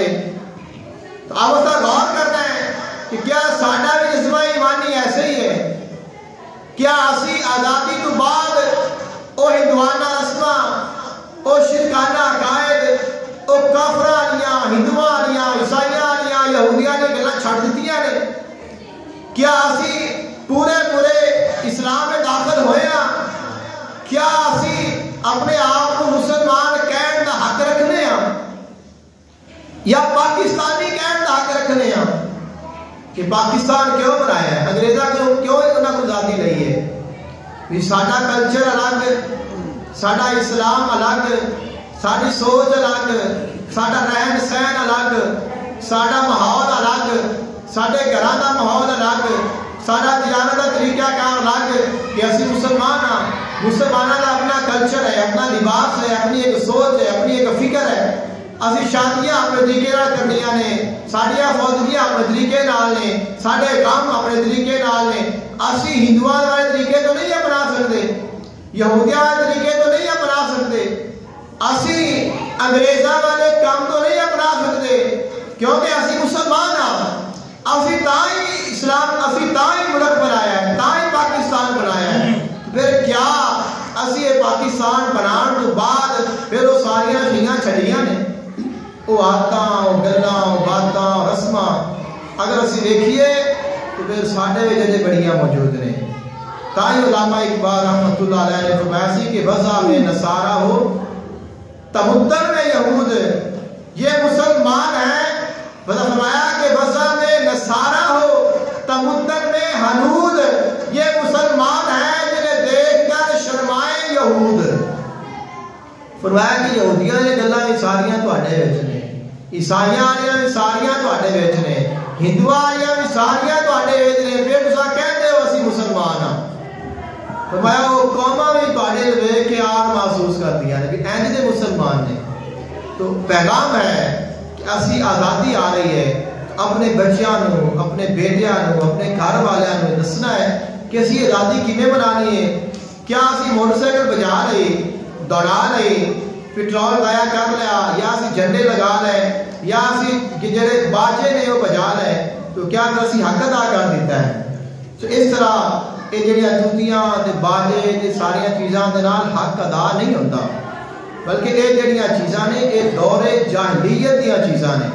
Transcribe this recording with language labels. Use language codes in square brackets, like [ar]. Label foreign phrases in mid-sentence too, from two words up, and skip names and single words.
[ur] تو اب اس کا غور کرنا ہے کہ کیا ساڈا بھی جسم ایمانی ایسے ہی ہے؟ [pa] کیا اسی آزادی تو بعد او ہندوانہ رسماں، او شرکانہ عقائد، او کافراں والیاں، ہندوؤں والیاں، عیسائیاں والیاں، یہودیاں نے گلاں چھڈ دتیاں نے؟ کیا اسی پورے اسلام میں داخل ہوئے ہاں؟ کیا اسی اپنے آپ کو مسلمان کہن دا حق رکھنے ہاں یا پاکستانی کہن دا حق رکھنے ہاں؟ کہ پاکستان کیوں بنایا ہے؟ انگریزاں کیوں انہاں کو آزادی لئی ہے؟ بھی ساڈا کلچر الگ، ساڈا اسلام الگ، ساری سوچ الگ، ساڈا رہن سہن الگ، ساڈا ماحول الگ، ساڈے گھراں دا ماحول الگ، ساڈا تجارت دا طریقہ کار الگ، کہ اسی مسلمان ہاں، مسلمانوں کا اپنا کلچر ہے، اپنا لباس ہے، اپنی ایک سوچ ہے، اپنی ایک فکر ہے، اسی شادیاں اپنے طریقے نال کرنیاں نے، ساڈیاں فوجیاں اپنے طریقے نال نے، ساڈے کام اپنے طریقے نال نے، اسی ہندوؤں والے طریقے تو نہیں اپنا سکتے، یہودیاں والے طریقے تو نہیں اپنا سکتے، اسی انگریزاں والے کام تو نہیں اپنا سکتے، کیونکہ اسی مسلمان ہاں، اسی تائیں اسلام، اسی تائیں ملک بنایا ہے، تائیں پاکستان بنایا ہے۔ پھر کیا اسی یہ پاکستان بنان تو بعد پھر وہ ساریاں چیزاں چھڑیاں نے، وہ آدتاں، وہ گلاں، وہ باتاں، رسماں، اگر اسی دیکھیے تو پھر ساڈے وچ بڑیاں موجود نے۔ [ur] تائی علامہ اقبال رحمۃ اللہ علیہ نے فرمایا سی کہ وضع میں نصارہ ہو تمدن میں یہود یہ مسلمان ہیں. فرمایا کہ وضع میں نصارہ ہو تمدن میں ہنود یہ مسلمان ہیں جنہیں دیکھ کر شرمائے یہود. [pa] فرمایا کہ یہودیاں نے گلاں بھی ساریاں تواڈے وچ نے, عیسائیاں والیاں بھی ساریاں تواڈے وچ نے, ہندوؤں والیاں بھی ساریاں تواڈے وچ نے, پھر تساں کہندے ہو اسی مسلمان ہاں. فرمایا وہ قوماں بھی تواڈے ویکھ کے آر محسوس کردیاں نے کہ اینج دے مسلمان نے. تو پیغام ہے کہ اسی آزادی آ رہی ہے, اپنے بچیاں نو, اپنے بیٹیاں نو, اپنے گھر والیاں نو دسنا ہے کہ اسی آزادی کیویں بنانی ہے. کیا اسی موٹر سائیکل بجا لئی, دوڑا لئی, پیٹرول ضائع کر لیا, یا اسی جھنڈے لگا لے, یا اسی جڑے باجے نے وہ بجا لے, تو کیا اسی حق ادا کر دیتا ہے. تو اس طرح یہ جڑیاں جوتیاں تے باجے تے ساریاں چیزاں دے نال حق ادا نہیں ہوتا, بلکہ یہ جڑیاں چیزاں نے یہ دور جاہلیت دیاں چیزاں نے.